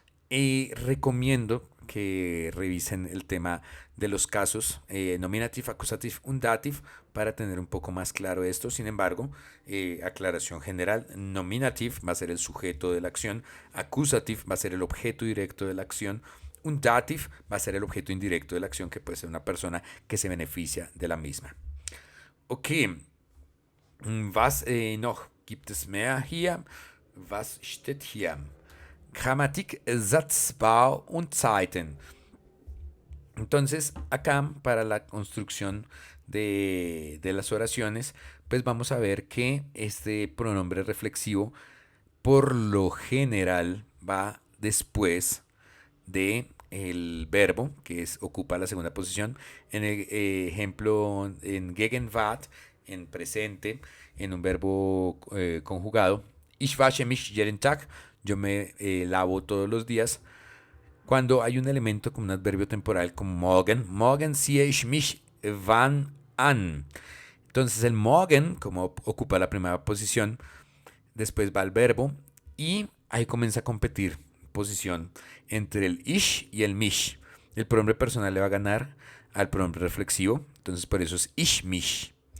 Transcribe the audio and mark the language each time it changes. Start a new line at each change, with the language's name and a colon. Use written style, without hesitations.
Spanish: Recomiendo que revisen el tema de los casos
German: nominativ, accusativ und dativ
Spanish: para tener un poco más claro esto. Sin embargo, aclaración general, nominativ va a ser el sujeto de la acción, accusativ va a ser el objeto directo de la acción, un dativ va a ser el objeto indirecto de la acción, que puede ser una persona que se beneficia de la misma.
German: Okay, was noch gibt es mehr hier? Was steht hier? Grammatik, Satzbau und Zeiten.
Spanish: Entonces, acá para la construcción de las oraciones, pues vamos a ver que este pronombre reflexivo por lo general va después de el verbo, que ocupa la segunda posición. En el ejemplo, en Gegenwart, en presente, en un verbo conjugado.
German: Ich wasche mich jeden Tag.
Spanish: Yo me lavo todos los días. Cuando hay un elemento como un adverbio temporal como morgen.
German: Morgen ziehe ich mich wann an.
Spanish: Entonces el morgen, como ocupa la primera posición, después va el verbo y ahí comienza a competir posición entre el ich y el mich. El pronombre personal le va a ganar al pronombre reflexivo, entonces por eso es ich mich.